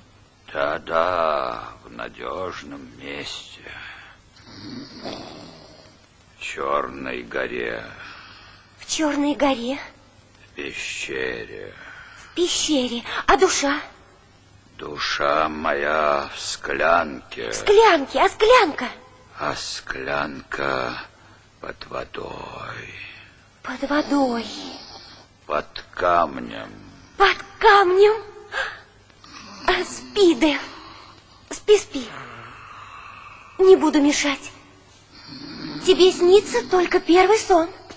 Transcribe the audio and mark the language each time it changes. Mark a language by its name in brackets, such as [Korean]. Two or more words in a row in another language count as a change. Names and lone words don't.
[Russian] Да-да, в надежном месте. В Черной горе. В Черной горе? В пещере. В пещере. А душа? Душа моя в склянке. В склянке. А склянка? А склянка под водой. Под водой. Под камнем. Под камнем? Спи, Дэв. Спи, спи. Не буду мешать. Тебе снится только первый сон.